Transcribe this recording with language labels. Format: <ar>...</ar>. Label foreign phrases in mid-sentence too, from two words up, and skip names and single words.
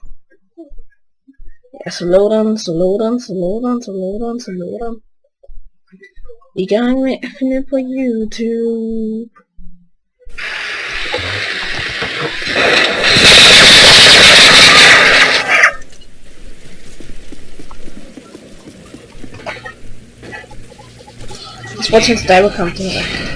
<da>Ja, så</da> <en>load on.</en> <da>I gang med at finde på YouTube.</da> <en>Let's watch his diver come to her.</en>